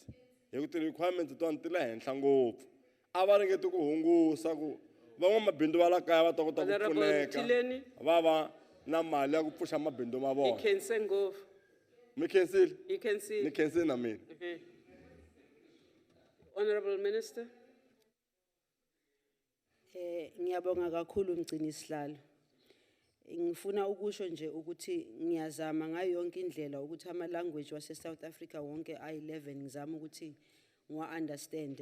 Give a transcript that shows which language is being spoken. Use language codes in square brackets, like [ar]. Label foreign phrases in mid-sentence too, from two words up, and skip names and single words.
[ts] Hi ku ti-requirements tona ti le henhla ngopfu. A va ringeti ku hungusa ku van'wamabindzu va la kaya va ta kota ku pfuneka va va na mali ya ku pfuxa mabindzu ma vona. Ni khensile na mina. [en] Honorable Minister. [zu] Ngiyabonga kakhulu mgcini sihlalo. Ngifuna ukusho nje ukuthi ngiyazama ngayo yonke indlela ukuthi ama-language wase-South Africa wonke a-11 ngizama ukuthi ngiwa-understand.